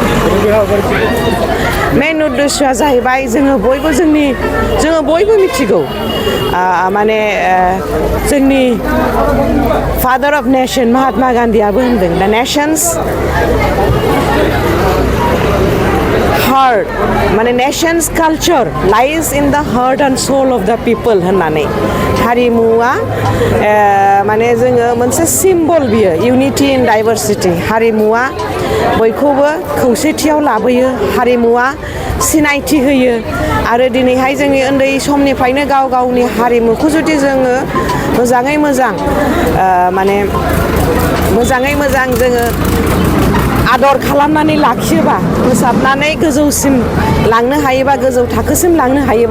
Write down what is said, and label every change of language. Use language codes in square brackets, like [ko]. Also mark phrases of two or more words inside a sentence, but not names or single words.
[brx] मेन उद्देश्यआ जाहैबाय जोङो बयबो मिथिगौ माने जोंनि [en] Father of Nation [brx] महात्मा गान्धीयाबो होनदों [en] the nation's heart [brx] माने [en] nation's culture lies in the heart and soul of the people [brx] होननानै। हारिमुआ माने जोङो मोनसे सिम्बल, बियो [en] unity in diversity. [brx] हारिमुआ बयखौबो खौसेथियाव लाबोयो, हारिमुआ सिनायथि होयो। आरो दिनैहाय जोंनि उन्दै समनिफ्रायनो गाव गावनि हारिमुखौ जुदि जोङो मोजाङै मोजां जोङो आदर खालामनानै लाखियोबा फोसाबनानै गोजौसिम लांनो हायोबा गोजौ थाखोसिम लांनो हायोबा